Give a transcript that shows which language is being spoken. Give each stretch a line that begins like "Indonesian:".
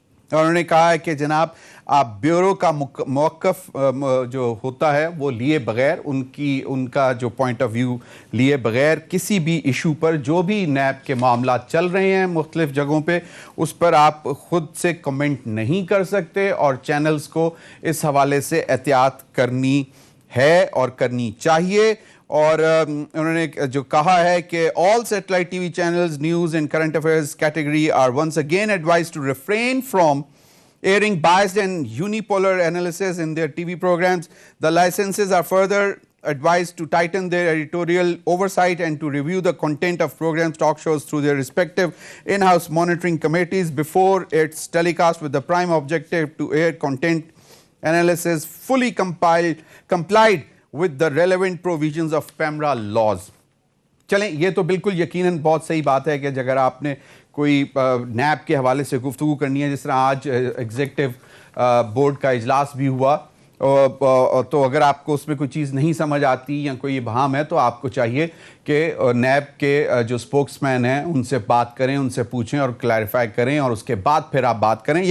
Urdu: اور انہوں نے کہا ہے کہ جناب آپ بیورو کا موقف جو ہوتا ہے وہ لیے بغیر, ان کا جو پوائنٹ آف ویو لیے بغیر کسی بھی ایشو پر جو بھی نیب کے معاملات چل رہے ہیں مختلف جگہوں پہ اس پر آپ خود سے کمنٹ نہیں کر سکتے, اور چینلز کو اس حوالے سے احتیاط کرنی ہے اور کرنی چاہیے. اور انہوں نے جو کہا ہے کہ
English: all satellite TV channels, news and current affairs category are once again advised to refrain from airing biased and unipolar analysis in their TV programs. The licenses are further advised to tighten their editorial oversight and to review the content of programs, talk shows through their respective in-house monitoring committees before its telecast, with the prime objective to air content analysis fully complied with the relevant provisions of PEMRA laws.
Urdu: چلیں یہ تو بالکل یقیناً بہت صحیح بات ہے کہ اگر آپ نے کوئی نیب کے حوالے سے گفتگو کرنی ہے, جس طرح آج ایگزیکٹو بورڈ کا اجلاس بھی ہوا, تو اگر آپ کو اس میں کوئی چیز نہیں سمجھ آتی یا کوئی ابہام ہے تو آپ کو چاہیے کہ نیب کے جو سپوکس مین ہیں ان سے بات کریں, ان سے پوچھیں اور کلیریفائی کریں, اور اس کے بعد پھر آپ بات کریں.